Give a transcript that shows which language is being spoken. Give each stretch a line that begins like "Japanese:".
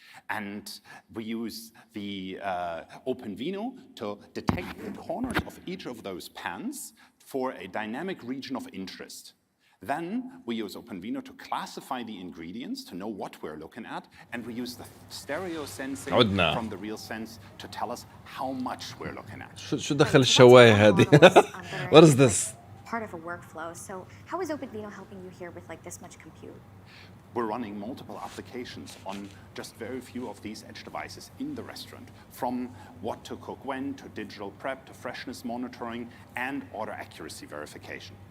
English: And we use the OpenVINO to detect the corners of each of those pans for a dynamic region of interest. Then we use OpenVINO to classify the ingredients to know what we're looking at, and we use the stereo sensing from the RealSense to tell us how much we're looking at.
Arabic: شو دخل الشواية هذه؟
English: What is this? Part of a workflow. So how is OpenVINO helping you here with this much compute? we're running multiple applications on just very few of these edge devices in the restaurant, from what to cook when, to digital prep, to freshness monitoring, and order accuracy verification.